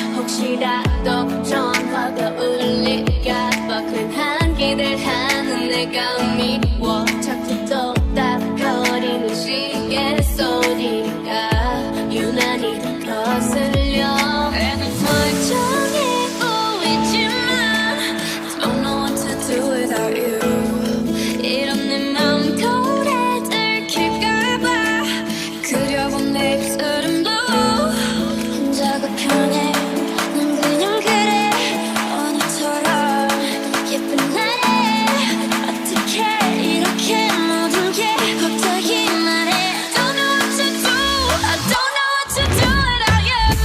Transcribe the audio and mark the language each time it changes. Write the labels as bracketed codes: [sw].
[ko] 혹시라도 전화가 울릴까봐 괜한 기대하는 내가 미워. 자꾸 또닥거리는 시계 소리가 유난히 거슬려. 멀쩡해 보이지만 [en] Don't know what to do without you. [ko] 이런 내 맘 거울에 들킬까봐 그려본 내 입술은 blue. 혼자가 편해 난 그냥 그래 오늘처럼 예쁜 날에 어떻게 이렇게 모든 게 갑자기만 해. [en] Don't know what to do, I don't know what to do without you.